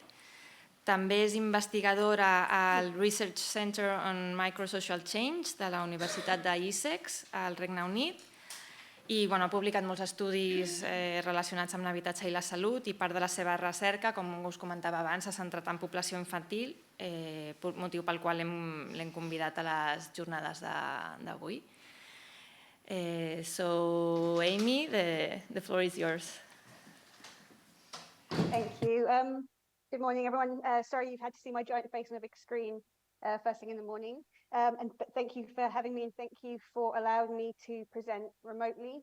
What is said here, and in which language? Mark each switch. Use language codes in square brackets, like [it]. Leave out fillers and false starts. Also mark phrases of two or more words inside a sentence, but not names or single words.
[ca] També és investigadora al Research Center on Microsocial Change de la Universitat d'Essex, al Regne Unit, i ha publicat molts estudis relacionats amb l'habitatge i la salut, i part de la seva recerca, com us comentava abans, s'ha centrat en població infantil, motiu pel qual l'hem convidat a les jornades d'avui. [en] So, Amy, the floor is yours. Thank you. Good morning, everyone. Sorry you've had to see my giant face on a big screen first thing in the morning. And thank you for having me, and thank you for allowing me to present remotely.